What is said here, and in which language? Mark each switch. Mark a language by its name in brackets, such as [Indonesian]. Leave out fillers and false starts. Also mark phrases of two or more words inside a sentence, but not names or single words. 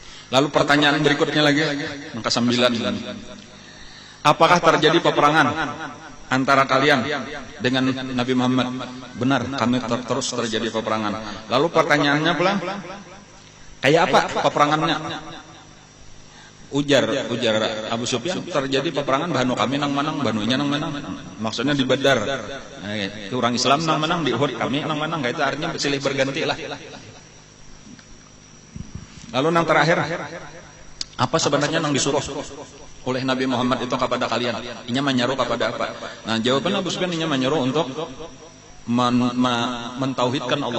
[Indonesian] Lalu pertanyaan berikutnya lagi, angka 9. Apakah terjadi peperangan antara kalian dengan Nabi Muhammad? Benar, kami terus terjadi peperangan. Lalu pertanyaannya pula, kayak apa peperangannya? [Banjar] Ujar Abu Sufyan, terjadi peperangan Banu kami nang menang, Banunya nang menang. Maksudnya di Badar. Orang Islam nang menang, di Uhud kami nang menang. [Indonesian] Itu artinya silih berganti lah. Lalu yang terakhir, apa sebenarnya yang disuruh oleh Nabi Muhammad itu kepada kalian? [Banjar] Inya menyuruh kepada apa? Nah, jawaban Abu Sufyan inya menyuruh untuk mentauhidkan Allah.